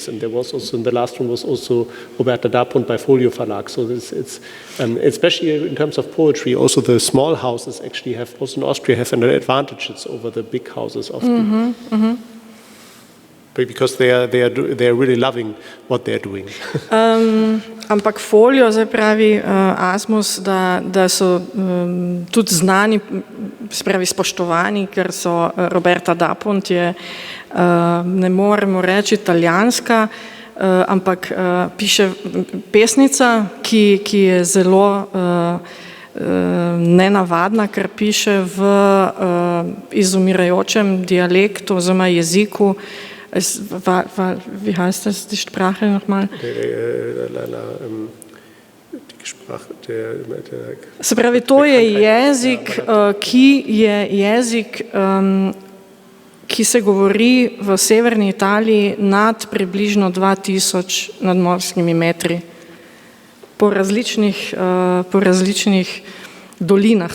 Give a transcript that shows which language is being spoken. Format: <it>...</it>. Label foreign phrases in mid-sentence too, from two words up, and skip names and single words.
<en>And there was also, in the last one was also Roberta Dapont by Folio Verlag. So it's especially in terms of poetry, also the small houses actually have, also in Austria, have an advantages over the big houses often. Because they are really loving what they're doing.</en> <sl>Ampak Folio, zdaj pravi Asmus, da so tudi znani, spravi spoštovani, ker so Roberta Dapont je, ne moremo reči italijanska, ampak piše pesnica, ki je zelo nenavadna, ker piše v izumirajočem dialektu oziroma jeziku.</sl> <de>Wie heißt das, die Sprache nochmal?</de> <sl>Se pravi, to je jezik, ki se govori v severni Italiji nad približno 2000 nadmorskimi metri po različnih dolinah.</sl>